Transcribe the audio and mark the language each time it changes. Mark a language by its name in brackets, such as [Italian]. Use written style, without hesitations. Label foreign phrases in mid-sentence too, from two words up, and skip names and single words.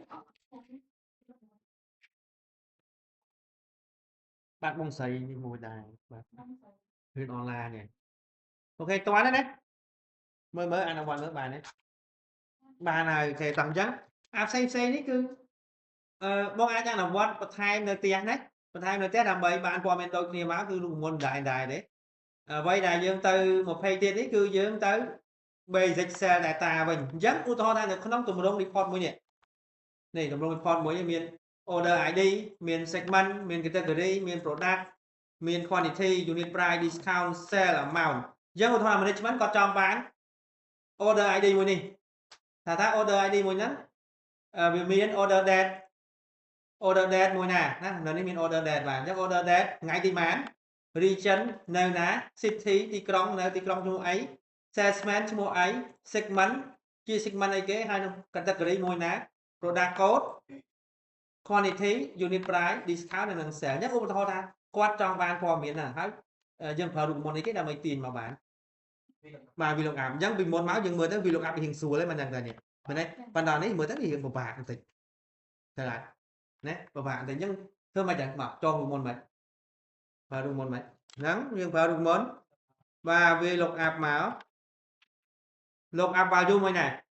[Khmer] បាត់បងស្រីមួយដែរបាទរៀនអនឡាញនេះអូខេតើណាមើលអនុវត្តមើលបានទេបានហើយអូខេតោះអញ្ចឹងអាផ្សេងនេះគឺបងអាចអនុវត្តបន្ថែមនៅផ្ទះណាបន្ថែមនៅផ្ទះដើម្បីបានព័ត៌មានដូចគ្នាមកគឺរូបមន្តដែរទេអ្វីដែលយើងទៅ20ទៀតនេះ គឺយើងទៅ [English] basic cell data [Khmer] វិញអញ្ចឹងឧទាហរណ៍ថានៅក្នុងទម្រង់ report មួយនេះទម្រង់ report មួយនេះមាន [English] order ID [Khmer] មាន segment មាន category មាន product មាន [English] quantity unit price discount sale amount [Khmer] អញ្ចឹងឧទាហរណ៍ management គាត់ច ង់បាន [English] order ID [Khmer] មួយនេះថា [English] order ID [Khmer] មួយហ្នឹងវាមាន [English] order date [Khmer] មួយណានៅនេះមាន [English] order date [Khmer] បាទអញ្ចឹង [English] order date [Khmer] ថ្ងៃទីម៉ាន region នៅណា city ទីក្រុងនៅទីក្រុងឈ្មោះអី salesman ឈ្មោះអី segment ជា segment អីគេហើយនឹង category មួយណា [English] product code quantity unit price discount [Khmer] និង sale អញ្ចឹងឧទាហរណ៍ថាគាត់ចង់បានព័ត៌មានហ្នឹងហើយយើងប្រើរូបមន្តអីគេដើម្បីទាញមកបានបាទ VLOOKUP អញ្ចឹងពីមុនមកយើងមើលទៅ VLOOKUP រៀងស្រួលទេមិនដឹងតែនេះមែនទេប៉ុន្តែនេះមើលទៅរៀងពិបាកបន្តិចទៅហើយណាពិបាកបន្តិចអញ្ចឹងធ្វើមិនចឹងមកចងរូបមន្តមិនប្រើរូបមន្តមិនហ្នឹងយើងប្រើរូបមន្តបាទ VLOOKUP មក [English] lookup value [Khmer] មួយណា